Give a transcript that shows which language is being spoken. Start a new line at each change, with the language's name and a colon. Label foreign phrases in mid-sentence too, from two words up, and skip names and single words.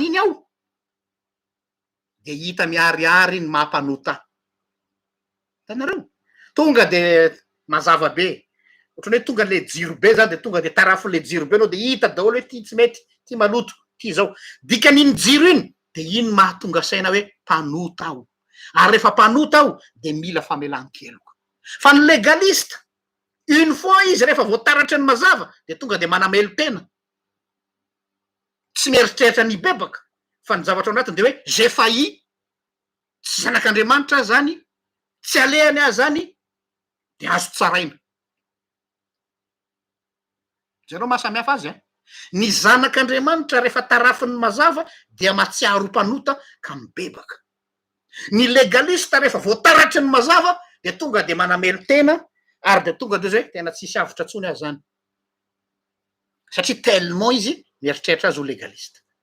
Malagasy: iny aho de hita miariary ny mampanota tanareo tonga de mazava be ohatrany hoe tonga le jiro be zany de tonga de tarafin'le jiro be anao de hita daholo hoe ty tsy mety ty maloto ty zao dikan'iny jiro iny de iny mahatonga saina hoe mpanota aho ary rehefa mpanota aho de mila famelan-keloko fa ny legalista
French: une fois
Malagasy: izy rehefa voataratry ny mazava de tonga de manamelo tena tsy mieritreritra ny bebaka fa ny zavatra ao anatiny de hoe
French: j'ai failli
Malagasy: tsy zanak'Andriamanitra zany tsy alehany ahy zany de azo tsaraina zareo mahasamihafa azy ny zanak'Andriamanitra rehefa tarafin'ny mazava dia mahatsiaro mpanota ka mibebaka ny legalista rehefa voataratry ny mazava de tonga de manamelo tena ary de tonga de zay tena tsisy avitra tsony azy zany satria tellement izy mieritreritra azy ho legalista